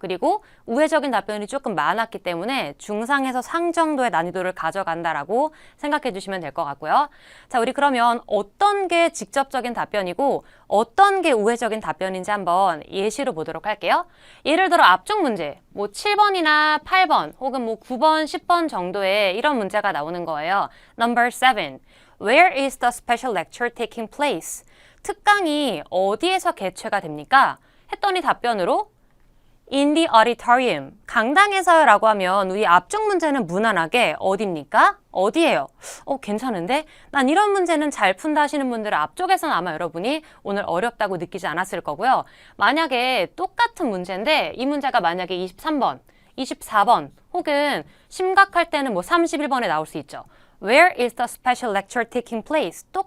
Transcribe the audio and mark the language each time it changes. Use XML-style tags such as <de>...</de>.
<ko>그리고 우회적인 답변이 조금 많았기 때문에 중상에서 상 정도의 난이도를 가져간다라고 생각해 주시면 될 것 같고요. 자, 우리 그러면 어떤 게 직접적인 답변이고 어떤 게 우회적인 답변인지 한번 예시로 보도록 할게요. 예를 들어 앞쪽 문제 7번이나 8번 혹은 9번, 10번 정도의 이런 문제가 나오는 거예요.</ko> <en>Number 7. Where is the special lecture taking place?</en> <ko>특강이 어디에서 개최가 됩니까? 했더니 답변으로</ko> <en>In the auditorium.</en> <ko>강당에서요 라고 하면 우리 앞쪽 문제는 무난하게 어디입니까? 어디예요? 괜찮은데? 난 이런 문제는 잘 푼다 하시는 분들은 앞쪽에서는 아마 여러분이 오늘 어렵다고 느끼지 않았을 거고요. 만약에 똑같은 문제인데 이 문제가 만약에 23번, 24번 혹은 심각할 때는 31번에 나올 수 있죠.</ko> <en>Where is the special lecture taking place?</en>